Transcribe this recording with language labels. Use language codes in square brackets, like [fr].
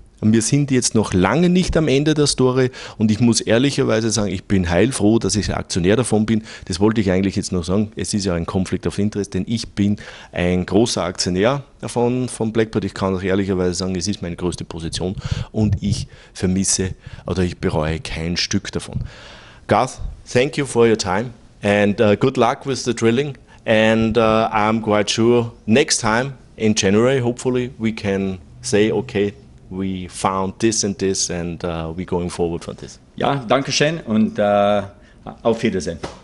[de] Wir sind jetzt noch lange nicht am Ende der Story und ich muss ehrlicherweise sagen, ich bin heilfroh, dass ich Aktionär davon bin. Das wollte ich eigentlich jetzt noch sagen. Es ist ja ein Conflict of Interest, denn ich bin ein großer Aktionär von Blackbird. Ich kann auch ehrlicherweise sagen, es ist meine größte Position und ich vermisse oder ich bereue kein Stück davon. [en] Garth, thank you for your time and good luck with the drilling. And I'm quite sure next time in January, hopefully we can say, okay, we found this and we're going forward from this. [de] Ja, danke schön und auf Wiedersehen.